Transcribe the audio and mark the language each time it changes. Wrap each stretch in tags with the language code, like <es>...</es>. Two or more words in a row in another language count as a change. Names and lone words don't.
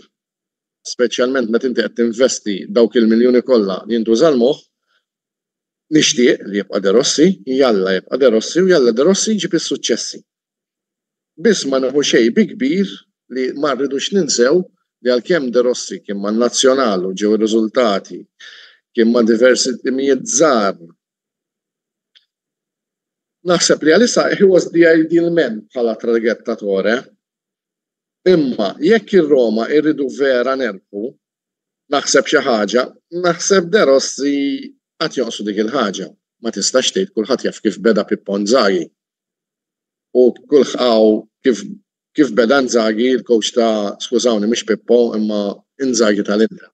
<mt>Speċjalment meta inti qed tinvesti dawk il-miljuni kollha li jintuża l-moħħ, nixtieq li jibqa' De Rossi, jalla jibqa' De Rossi u jalla De Rossi jġib is-suċċessi. Biss ma neħu xejn bi kbir li ma rridux ninsew li għalkemm De Rossi kien man-Nazzjonal u ġew ir-riżultati, kien ma' diversi timijiet żgħar. Naħseb li għalissa</mt> <en>he was the ideal man</en> <mt>bħala traghettatore. Imma jekk ir-Roma irridu vera nerbħu, naħseb xi ħaġa, naħseb De Rossi qatt jonqsu dik il-ħaġa. Ma tistax tgħid kulħadd jaf kif beda Pippo Inzaghi. U kif beda Inzaghi, il-coach ta' skużawni mhux Pippo, imma Inzaghi tal-Inter.</mt>